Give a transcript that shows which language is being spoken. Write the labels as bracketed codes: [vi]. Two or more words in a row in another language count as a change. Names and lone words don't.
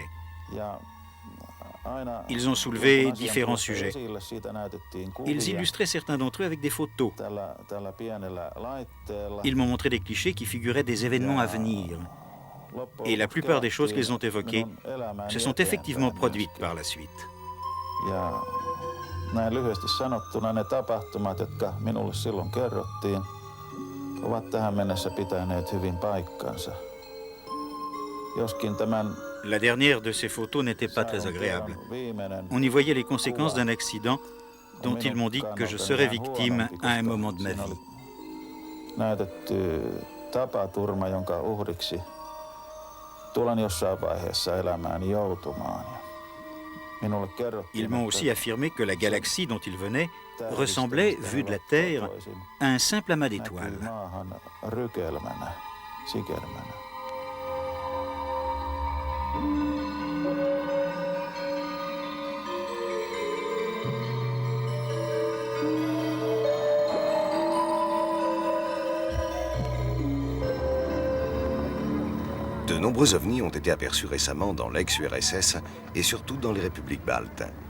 [fr] Ils ont soulevé différents sujets. Ils illustraient certains d'entre eux avec des photos. Ils m'ont montré des clichés qui figuraient des événements à venir. Et la plupart des choses qu'ils ont évoquées se sont effectivement produites par la suite. [fi] Näin lyhyesti sanottuna ne tapahtumat, jotka minulle silloin kerrottiin, ovat tähän mennessä pitäneet hyvin paikkansa. Joskin tämän [fr] La dernière de ces photos n'était pas très agréable. On y voyait les conséquences d'un accident dont ils m'ont dit que je serais victime à un moment de ma vie. [fi] Näytetty tapaturma, jonka uhriksi tulen jossain vaiheessa elämääni joutumaan. [fr] Ils m'ont aussi affirmé que la galaxie dont ils venaient ressemblait, vue de la Terre, à un simple amas d'étoiles. De nombreux ovnis ont été aperçus récemment dans l'ex-URSS et surtout dans les républiques baltes.